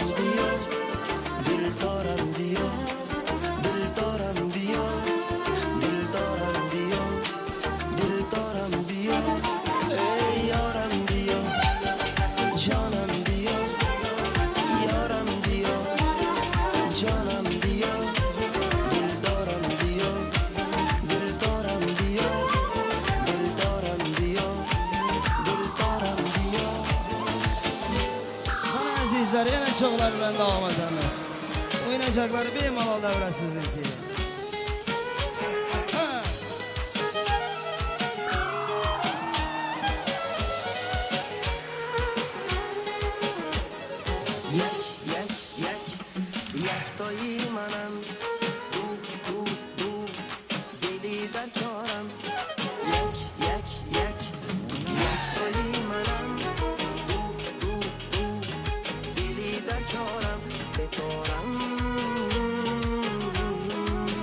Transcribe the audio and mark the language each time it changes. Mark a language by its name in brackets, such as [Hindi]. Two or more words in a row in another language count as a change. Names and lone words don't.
[Persian] بیا دلدارم بیا دلدارم بیا دلدارم بیا دلدارم بیا ای یارم بیا جانم بیا یارم بیا جانم بیا دلدارم بیا دلدارم بیا دلدارم بیا دلدارم بیا [Uzbek] Mana azizlar, yana sho'g'lar bilan davom etamiz. O'yinchoqlar bemalol davrasizniki. Ha. [Persian] یک یک یک یک تایی منم دو دو دو دلی در کارم یک یک یک یک تایی منم دو دو دو دلی در کارم ستارم